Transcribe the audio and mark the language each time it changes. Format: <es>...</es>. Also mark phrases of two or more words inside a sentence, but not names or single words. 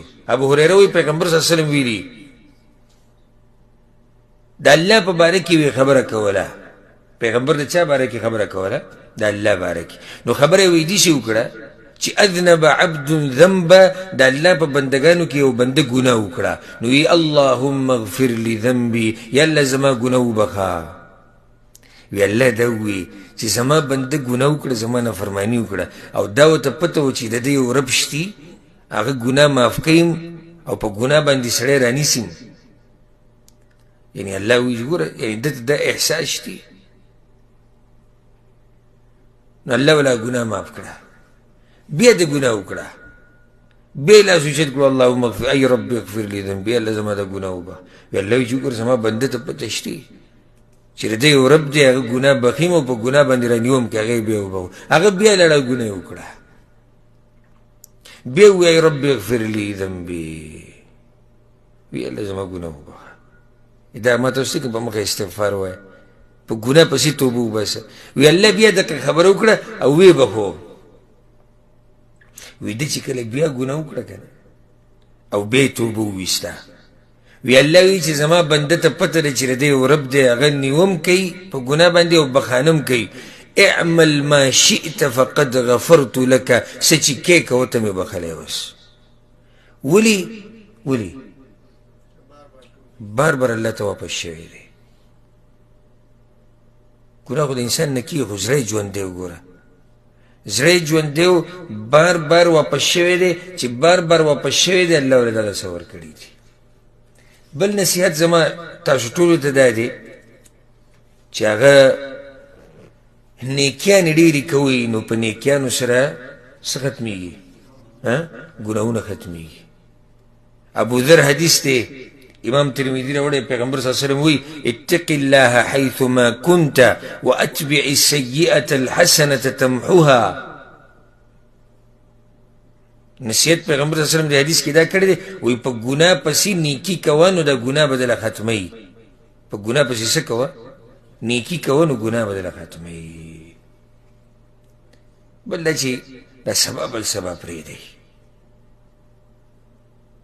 <ps>ابو هریره وایي پیغمبر</ps> <ar>صلی الله علیه وسلم</ar> <ps>ویلي د الله په باره کې وی خبره کوله. پیغمبر د چا باره کې خبره کوله؟ د الله باره کې. نو خبره یې وایي داسې وکړه چې</ps> <ar>اذنب عبد ذنبا،</ar> <ps>د الله په بندګانو کې یو بنده ګناه وکړه، نو وی</ps> <ar>اللهم اغفر لي ذنبي،</ar> <ps>یا الله زما ګناه وبخه. وی الله دا وی چې زما بنده ګناه وکړه، زما نافرماني وکړه، او دا ورته پته و چې د دې یو رب شتي، هغه ګناه معاف کړم او په ګناه باندې سړی رانیسم. یعنی الله وی ګوره یعنی دته دا احساس شتي، نو الله ولا ګناه معاف کړه. بیا د ګناه وکړه، بیا لاس اوچت کړو</ps> <ar>اللهم اغفر ای رب اغفر لي ذنبي،</ar> <ps>الله زما دا ګناه وبخه. وی الله وی چې ګوره زما بنده ته پته شتي چې د یو رب دی، هغه ګناه بخیم او په ګناه باندې رانیوم که هغه بیا وبخو. هغه بیا لړه ګناه وکړه، بیا وایي</ps> <ar>رب اغفر لي ذنبي،</ar> <ps>وی الله زما ګناه وبخه. دا ما تاسو ته په مخه استغفار وایه، په ګناه پسې توبه وباسه. وی الله بیا دغه خبره وکړه او ویې بخو. وی ده چې کله بیا ګناه وکړه که نه او بیا یې توبه وویسته، وی الله وی چې زما بنده ته پته ده چې د یو رب دی، هغه نیوم کوي په ګناه باندې او بخانم کوي.</ps> <ar>اعمل ما شئت فقد غفرت لك،</ar> <ps>څه چې کې کوه ته مې بخلی اوس. ولې بار بار الله ته واپس شوی دی. ګناه خو د انسان نه کېږي، خو زړه یې ژوندی وګوره، زړه یې ژوندی و، بار بار واپس شوی دی. چې بار بار واپس شوی دی الله ولې دغه څه ورکړي دي. بل نصیحت زما تاسو ټولو ته دا دی چې هغه نیکیانې ډېرې کوئ، نو په نیکیانو سره څه ختمېږي؟ ګناهونه ختمېږي. ابو ذر حدیث دی، امام ترمذي راوړی، پیغمبر</ps> <ar>صلی الله علیه وسلم</ar> <ps>وی</ps> <ar>اتق الله حیثما كنت واتبع السیئة الحسنة تمحوها.</ar> <ps>نصیحت پیغمبر</ps> <ar>صلی اللہ علیہ وسلم</ar> <ps>دی حدیث کې دا کړی دی، وی په ګناه پسې نیکي کوه نو دا ګناه به دله ختموي. په ګناه پسې څه کوه؟ نیکي کوه نو ګناه به دله ختموي. بل دا چې دا سبا بل سبا پرېږدئ.</ps>